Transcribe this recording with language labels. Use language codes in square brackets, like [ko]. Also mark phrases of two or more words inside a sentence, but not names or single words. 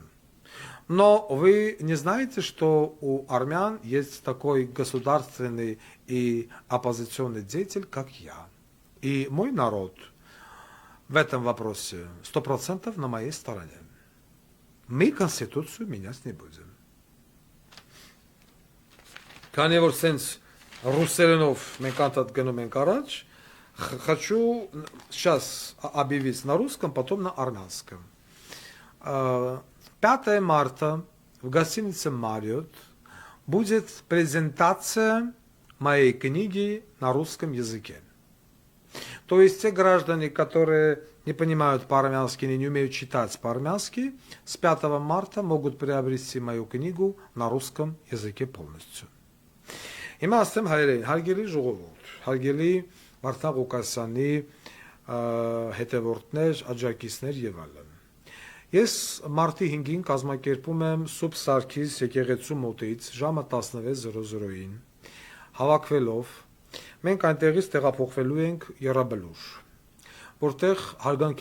[ru] Но вы не знаете, что у армян есть такой государственный и оппозиционный деятель, как я. И мой народ в этом вопросе 100% на моей стороне. Мы Конституцию менять не будем. [hy] Քանի որ սենց ռուսերենով մենք անդադ գնում ենք առաջ, [ru] хочу сейчас объявить на русском, потом на армянском. 5 марта в гостинице Marriott будет презентация моей книги на русском языке. То есть те граждане, которые не понимают по-армянски, не умеют читать по-армянски, с 5 марта могут приобрести мою книгу на русском языке полностью. [hy] Հիմա ասեմ հայերեն, հարգելի ժողովուրդ, հարգելի Վարդան Ղուկասյանի հետևորդներ, աջակիցներ եւ այլն։ Ես մարտի 5-ին կազմակերպում եմ Սուրբ Սարգիս եկեղեցու մոտից ժամը 16:00-ին հավաքվելով մենք այնտեղից տեղափոխվելու ենք Եռաբլուր, որտեղ հարգանքի